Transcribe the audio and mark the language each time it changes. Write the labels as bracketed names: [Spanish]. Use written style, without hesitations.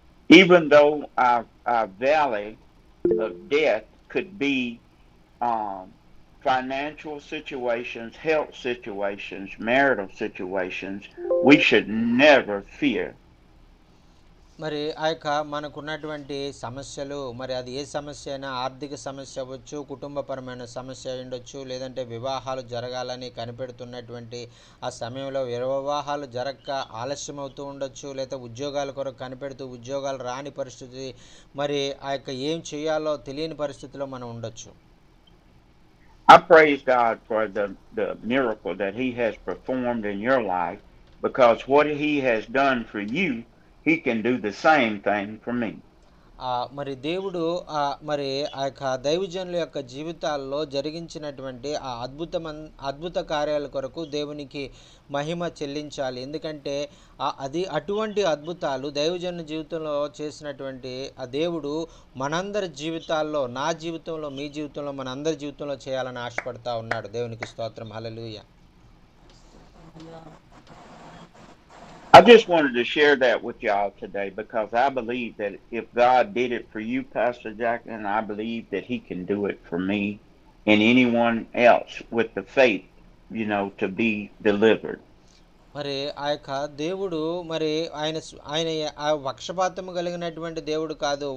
[English] Even though our valley of death could be financial situations, health situations, marital situations, we should never fear. [Telugu] మరి మనకున్నటువంటి సమస్యలు మరి అది ఏ సమస్య అయినా, ఆర్థిక సమస్య అవ్వచ్చు, కుటుంబపరమైన సమస్య ఉండొచ్చు, లేదంటే వివాహాలు జరగాలని కనిపెడుతున్నటువంటి ఆ సమయంలో వివాహాలు జరగక ఆలస్యం అవుతూ ఉండొచ్చు, లేదా ఉద్యోగాల కొరకు కనిపెడుతూ ఉద్యోగాలు రాని పరిస్థితి, మరి ఏం చేయాలో తెలియని పరిస్థితిలో మనం ఉండొచ్చు. [English] I praise God for the miracle that He has performed in your life, because what He has done for you, He can do the same thing for me. [Telugu] మరి దేవుడు మరి దైవజనుల యొక్క జీవితాల్లో జరిగించినటువంటి ఆ అద్భుత కార్యాల కొరకు దేవునికి మహిమ చెల్లించాలి. ఎందుకంటే అది అటువంటి అద్భుతాలు దైవజనుల జీవితంలో చేసినటువంటి ఆ దేవుడు మనందరి జీవితాల్లో, నా జీవితంలో, మీ జీవితంలో, మనందరి జీవితంలో చేయాలని ఆశపడతా ఉన్నాడు. దేవునికి స్తోత్రం. హల్లెలూయా. [English] I just wanted to share that with y'all today, because I believe that if God did it for you, Pastor Jackson, I believe that He can do it for me and anyone else with the faith, to be delivered. [Telugu] మరి దేవుడు మరి ఆయన పక్షపాతం కలిగినటువంటి దేవుడు కాదు.